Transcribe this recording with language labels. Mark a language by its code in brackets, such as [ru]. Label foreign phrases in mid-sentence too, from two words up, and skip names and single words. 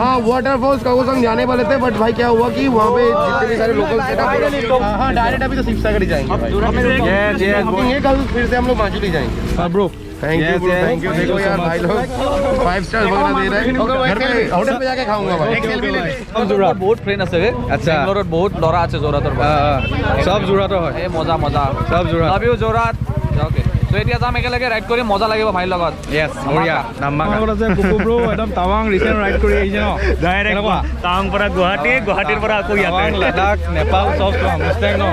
[hi] हाँ वाटरफॉल्स ककोसंग जाने वाले थे बट भाई क्या हुआ कि वहाँ पे जितने भी सारे लोकल हाँ डायरेक्ट अभी तो शिवसागर ही जाएंगे भाई कल फिर से हम लोग माजुली ही जाएंगे ब्रो [en] thank you [hi] देखो यार भाई लोग 5 स्टार वगैरह दे रहे हैं घर पे होटल पे जाके खाऊंगा भाई बहुत फ्रेंड আছে [as] আচ্ছা বেংগলোৰত বহুত লৰা আছে যোৰহাটৰ সব যোৰহাটৰ হয় এই মজা সব যোৰহাট [en] love you [as] যোৰহাট ওকে তো এতিয়া যাম একেলগে ৰাইড কৰি মজা লাগিব ভাইৰ লগত Yes, বঢ়িয়া নাম্বাৰ আছে কুকু ব্ৰো একদম টাৱাং ৰিসেন্ট ৰাইড কৰি আহিছে ন ডাইৰেক্ট টাৱাং পৰা গুৱাহাটীৰ পৰা আকৌ ইয়াতে লাডাখ নেপাল সব মুস্তাং ন